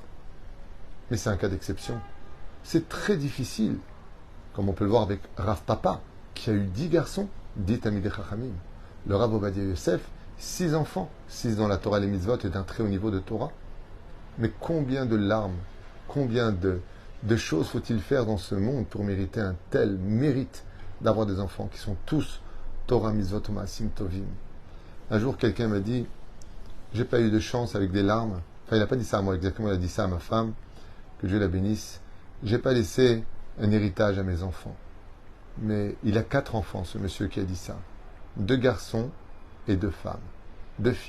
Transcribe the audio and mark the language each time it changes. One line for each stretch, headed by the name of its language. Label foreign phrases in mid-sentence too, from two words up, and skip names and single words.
French: Mais c'est un cas d'exception. C'est très difficile, comme on peut le voir avec Rav Papa, qui a eu 10 garçons, 10
Hebrew: תלמידי חכמים.
French: Le Rav Ovadia Yosef, 6 enfants, 6 dans la Torah et les mitzvot et d'un très haut niveau de Torah. Mais combien de larmes, combien de choses faut-il faire dans ce monde pour mériter un tel mérite d'avoir des enfants qui sont tous Torah, mitzvot,
Hebrew: מעשים טובים.
French: Un jour, quelqu'un m'a dit, j'ai pas eu de chance avec des larmes. Enfin, il n'a pas dit ça à moi exactement, il a dit ça à ma femme, que Dieu la bénisse. J'ai pas laissé un héritage à mes enfants. Mais il a 4 enfants, ce monsieur qui a dit ça. 2 garçons et 2 femmes. 2 filles.